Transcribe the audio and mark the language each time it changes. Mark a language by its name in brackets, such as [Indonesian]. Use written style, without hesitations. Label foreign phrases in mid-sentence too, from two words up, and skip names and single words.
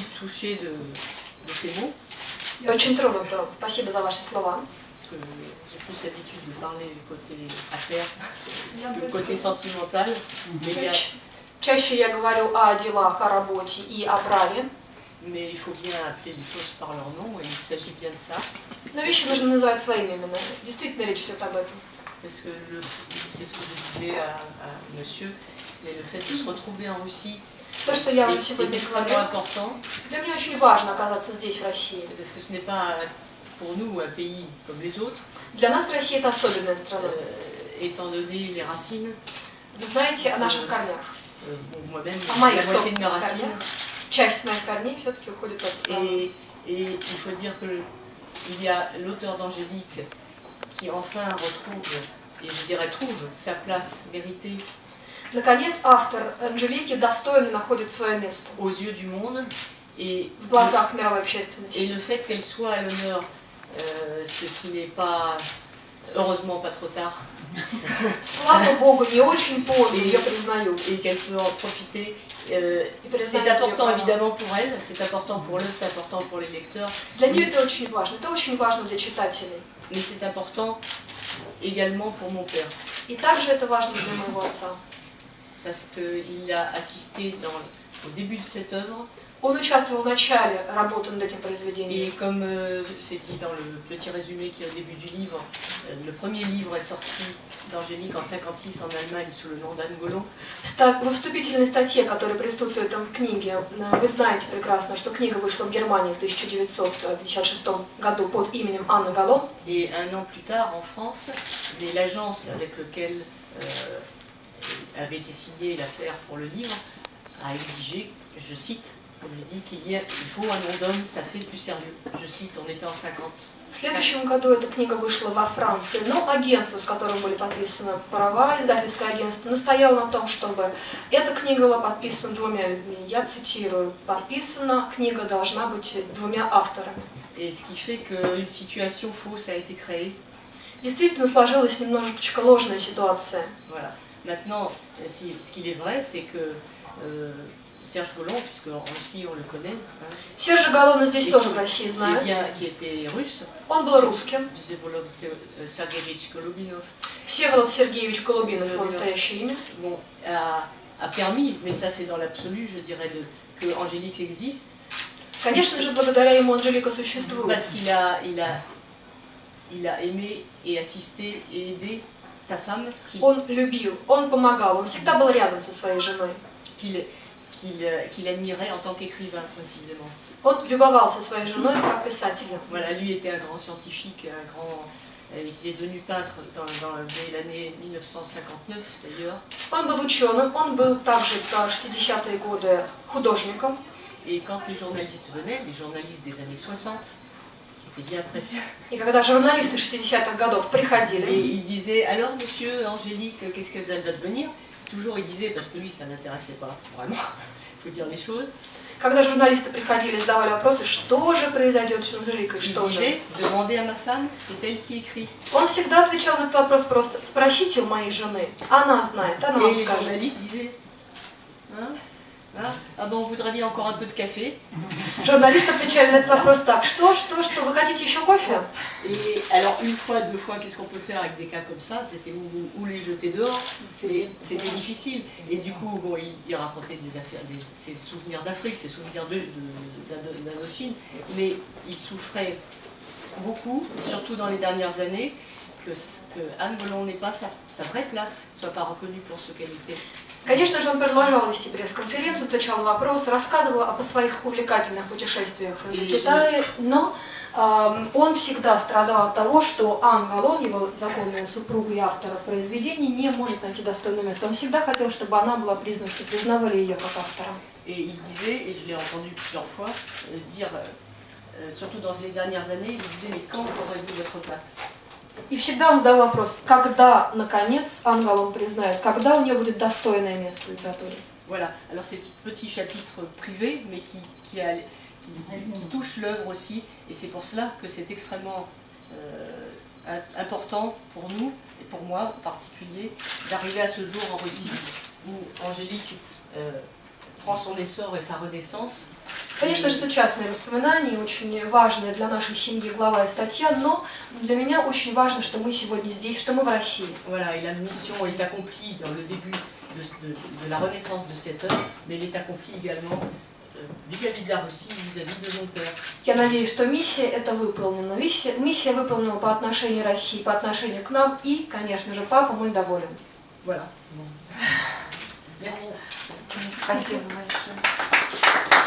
[French] touchée de ces mots. [Russian] Очень тронута. Спасибо за ваши слова. [French] Parce que j'ai plus l'habitude de parler du côté affaires, du côté sentimental. [Russian] Чаще я говорю о делах, о работе и о праве. [French] Mais il faut bien appeler les choses par leur nom, et il s'agit bien de ça. [Russian] Но вещи нужно называть своими именами. Действительно, речь идет об этом. [French] Parce que c'est ce que je disais à monsieur, mais le fait de se retrouver en Russie [Russian] То, что я уже сегодня говорила, для меня очень важно оказаться здесь, в России. [French] Parce que ce n'est pas pour nous un pays comme les autres. [Russian] Для нас Россия это особенная страна. [French] Étant donné les racines. [Russian] Вы знаете о наших корнях. [French] Moi-même, [Russian] о моих [French] la moitié de mes [Russian] собственных [French] racines. [Russian] корнях. Часть моих корней все-таки уходит от страны. [French] Et il faut dire qu'il y a l'auteur d'Angélique qui enfin retrouve, et je dirais trouve, sa place méritée. [Russian] Наконец, автор Анжелики достойно находит свое место [French] aux yeux du monde et [Russian] в глазах мировой общественности. [French] Et le fait qu'elle soit à l'honneur, ce qui n'est pas, heureusement pas trop tard. [Russian] Слава Богу, не очень поздно ее признают. [French] Et qu'elle peut en profiter. C'est important évidemment pour elle, c'est important pour eux, c'est important pour les lecteurs. [Russian] Для нее это очень важно для читателей. [French] Mais c'est important également pour mon père. [Russian] И также это важно для моего отца. [French] Parce qu'il a assisté au début de cette œuvre. [Russian] Он участвовал в начале работы над этим произведением. [French] Et comme c'est dit dans le petit résumé qui est au début du livre, le premier livre est sorti d'Angélique en 1956 en Allemagne sous le nom d'Anne Gollon. [Russian] Во вступительной статье, которая присутствует там в книге, вы знаете прекрасно, что книга вышла в Германии в 1956 году под именем Анны Галлон. [French] Et un an plus tard en France, l'agence avec laquelle avait été signée l'affaire pour le livre a exigé, je cite, comme je dis, il faut un nom d'homme, ça fait plus sérieux. Je cite, on était en 50. [Russian] В следующем году эта книга вышла во Франции, но агентство, с которым были подписаны права, издательское агентство, настояло на том, чтобы эта книга была подписана двумя людьми. Я цитирую, подписана книга должна быть двумя авторами. [French] Et ce qui fait qu'une situation fausse a été créée. [Russian] Действительно сложилась немножечко ложная ситуация. [French] Voilà. Maintenant, ce qu'il est vrai, c'est que Serge Gollon, puisque en Russie on le connaît, [Russian] Сержа Галлона здесь тоже в России знают. [French] Qui était russe. [Russian] Он был русским. Всеволод Сергеевич Голубинов. Всеволод Сергеевич Голубинов, его настоящее имя. [French] Bon, a permis, mais ça c'est dans l'absolu, je dirais, que Angélique existe. [Russian] Конечно же, благодаря ему Анжелика существует. [French] Parce qu'il a aimé et assisté et aidé sa femme. [Russian] Он любил, он помогал, он всегда был рядом со своей женой. [French] Qu'il admirait en tant qu'écrivain précisément. [Russian] Он любовался своей женой как писателем. [French] Voilà, lui était un grand scientifique, il est devenu peintre dès l'année 1959 d'ailleurs. [Russian] Он был ученым, он был также в 60-е годы художником. [French] Et quand les journalistes venaient, les journalistes des années 60, étaient bien pressés. [Russian] И когда журналисты 60-х годов приходили. [French] Et il disait, alors monsieur, Angélique, qu'est-ce que vous allez devenir? Toujours il disait, parce que lui ça n'intéressait pas vraiment, il faut dire les choses. [Russian] Когда журналисты приходили, задавали вопросы, что же произойдет с Анжеликой, что же. [French] Demandez à ma femme, c'est elle qui écrit. [Russian] Он всегда отвечал на этот вопрос просто, спросите у моей жены, она знает, она вам скажет. [French] Et les journalistes disaient, ah bon, on voudrait bien encore un peu de café. [Russian] Журналисты отвечали на этот вопрос так, что, вы хотите еще кофе? [French] Et alors une fois, deux fois, qu'est-ce qu'on peut faire avec des cas comme ça? C'était ou les jeter dehors, mais c'était difficile. Et du coup, bon, il racontait ses souvenirs d'Afrique, ses souvenirs d'Indochine, mais il souffrait beaucoup, surtout dans les dernières années, que Anne Gollon n'ait pas sa vraie place, ne soit pas reconnue pour ce qu'elle était. [Russian] Конечно же, он продолжал вести пресс-конференцию, отвечал на вопросы, рассказывал о своих увлекательных путешествиях в Китае, но он всегда страдал от того, что Анна Галлон, его законная супруга и автор произведений, не может найти достойное место. Он всегда хотел, чтобы она была признана, что признавали ее как автора. [French] Et il disait, et je l'ai entendu plusieurs fois, dire, surtout dans les dernières années, il disait, mais quand aurez-vous votre place? [Russian] И всегда он задал вопрос, когда, наконец, Анна Галлон признает, когда у нее будет достойное место в литературе. [French] Voilà, alors c'est ce petit chapitre privé, mais qui touche l'œuvre aussi, et c'est pour cela que c'est extrêmement important pour nous, et pour moi en particulier, d'arriver à ce jour en Russie, où Angélique prend son essor et sa renaissance. [Russian] Конечно же, это частные воспоминания, очень важная для нашей семьи глава и статья, но для меня очень важно, что мы сегодня здесь, что мы в России. [French] Voilà, et la mission est accomplie dans le début de la renaissance de cette œuvre, mais elle est accomplie également vis-à-vis de la Russie, vis-à-vis de nos pères. [Russian] Я надеюсь, что миссия это выполнена. Миссия выполнена по отношению к России, по отношению к нам, и, конечно же, папа мой доволен. [French] Voilà. Bon. Merci. [Russian] Спасибо большое.